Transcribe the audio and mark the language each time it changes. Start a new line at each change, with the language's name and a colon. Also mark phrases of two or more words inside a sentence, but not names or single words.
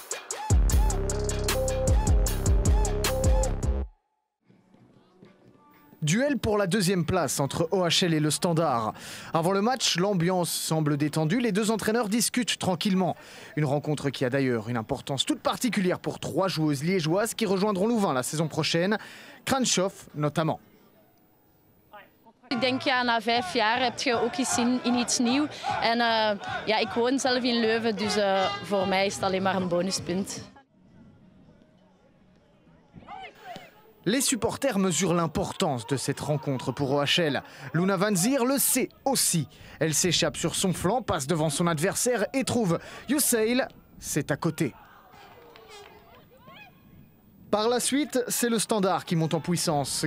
French: Duel pour la 2e place entre OHL et le Standard. Avant le match, l'ambiance semble détendue. Les deux entraîneurs discutent tranquillement. Une rencontre qui a d'ailleurs une importance toute particulière pour 3 joueuses liégeoises qui rejoindront Louvain la saison prochaine. Kranschoff notamment.
Dutch: Ik denk na 5 jaar heb je ook iets in iets nieuws. En ik woon zelf in Leuven, dus voor mij is het alleen maar een bonuspunt.
French: Les supporters mesurent l'importance de cette rencontre pour OHL. Luna Van Zier le sait aussi. Elle s'échappe sur son flanc, passe devant son adversaire et trouve Yuseil, c'est à côté. Par la suite, c'est le Standard qui monte en puissance.